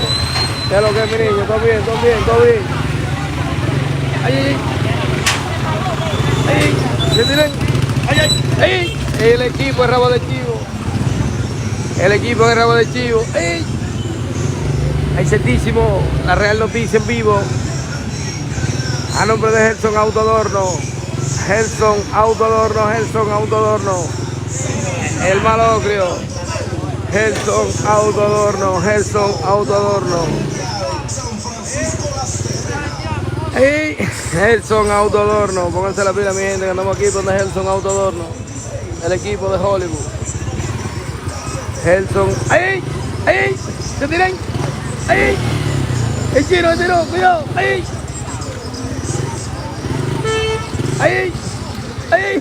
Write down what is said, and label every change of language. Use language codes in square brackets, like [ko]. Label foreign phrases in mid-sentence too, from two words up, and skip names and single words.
[es] ¿Qué es lo que es, mi niño? ¿Todo bien? ¿Todo bien? ¿Todo bien? ¡Ay, ay, ay! ¡Ay! ¿Se tienen? ¡Ay, ay! ¡Ay! El equipo es rabo de chivo. El equipo es rabo de chivo. ¡Ay! Hay setísimo. La Real Noticia en vivo. A nombre de Gerson Autodorno. Gerson Autodorno. Gerson Autodorno. El Malocrio. Gerson Autodorno. Gerson Autodorno. Hey, Gerson Autodorno. Pónganse la pila, mi gente, que andamos aquí donde Gerson Autodorno. El equipo de Hollywood. Gerson. ¡Ay! ¡Ay! ¡Se tiran! ¡Ay! ¡El chino, el tiro! ¡Cuidado! ¡Ay! ¡Ay! ¡Ay!